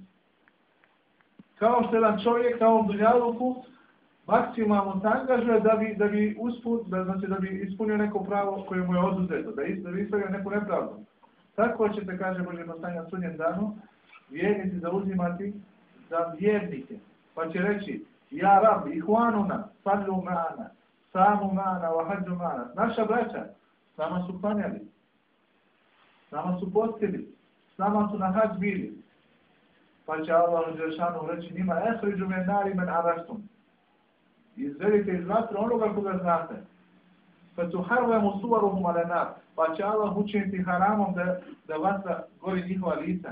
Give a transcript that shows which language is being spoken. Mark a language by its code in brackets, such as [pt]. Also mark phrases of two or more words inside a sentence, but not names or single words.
[bs] Kao što jedan čovjek na ovom dunjaluku maksimalno se angažuje da bi ispunio neko pravo koje mu je oduzeto, da bi ispravio neku nepravdu. Tako će se, kaže Božji poslanik, na sudnjem danu vjernici zauzimati za vjernike. Pa će reći: [ar] يا رب إخواننا, صلوا معنا صاموا معنا وحجوا معنا. [bs] Naša braća, s nama su klanjali, s nama su postili, s nama su na hađ bili. Pa će Allah dželešanohu reći njima: [ar] أخرجوا من النار من عرفتم. [bs] Izvedite iz vatre onoga koga znate. Pa [ar] تحرم صورهم على النار. [bs] Pa će Allah učiniti haramom da vatra gori njihova lica.